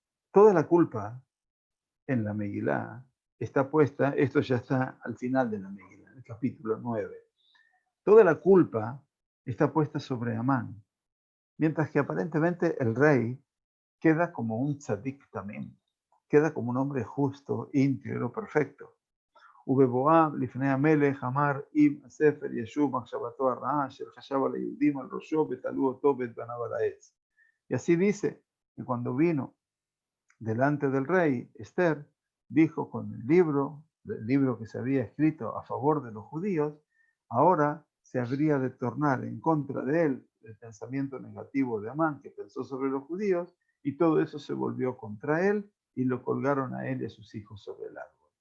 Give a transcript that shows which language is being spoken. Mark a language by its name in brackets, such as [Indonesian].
[Spanish] Toda la culpa en la Megilá está puesta, esto ya está al final de la Megilá, en el capítulo 9. Toda la culpa está puesta sobre Amán, mientras que aparentemente el rey queda como un tzadik también, queda como un hombre justo, íntegro, perfecto. [Hebrew] ובבואם לפני המלך אמר אם הספר ישוב מחשבתו הרעה אשר חשב על היהודים על ראשו ותלו אותו ואת בניו על העץ. [Spanish] Y así dice que cuando vino delante del rey, Esther dijo con el libro que se había escrito a favor de los judíos, ahora se habría de tornar en contra de él el pensamiento negativo de Amán que pensó sobre los judíos, y todo eso se volvió contra él y lo colgaron a él y a sus hijos sobre el árbol.